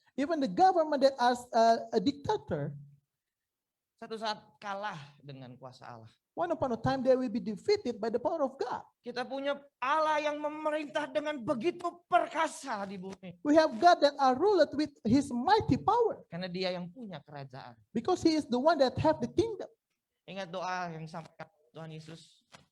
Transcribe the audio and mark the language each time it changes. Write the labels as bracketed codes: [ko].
[en] Even the government that are a dictator, [id] satu saat kalah dengan kuasa Allah. [en] one upon a time they will be defeated by the power of God. [id] Kita punya Allah yang memerintah dengan begitu perkasa di bumi. [en] We have God that are ruled with his mighty power. [id] Karena dia yang punya kerajaan. [en] Because he is the one that have the kingdom. [id] Ingat doa yang disampaikan Tuhan Yesus.